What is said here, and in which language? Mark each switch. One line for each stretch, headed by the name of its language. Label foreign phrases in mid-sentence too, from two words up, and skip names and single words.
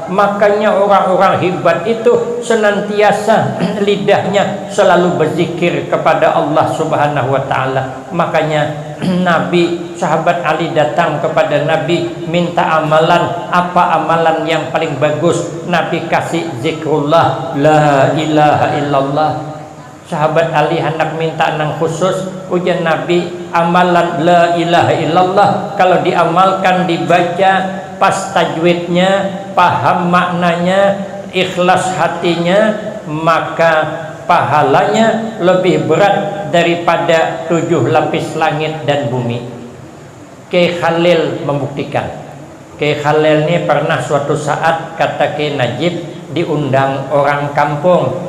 Indonesian: Makanya orang-orang hebat itu senantiasa lidahnya selalu berzikir kepada Allah
Arabic: سبحانه وتعالى.
Indonesian: Makanya Nabi, sahabat Ali datang kepada Nabi minta amalan. Apa amalan yang paling bagus? Nabi kasih zikrullah,
Arabic: لا إله إلا الله.
Indonesian: Sahabat Ali hendak minta nang khusus, ujian Nabi, amalan
Arabic: لا إله إلا الله
Indonesian: kalau diamalkan, dibaca pas tajwidnya, paham maknanya, ikhlas hatinya, maka pahalanya lebih berat daripada 7 lapis langit dan bumi. Kiai Khalil membuktikan. Kiai Khalil ini pernah suatu saat kata Kiai Najib, diundang orang kampung.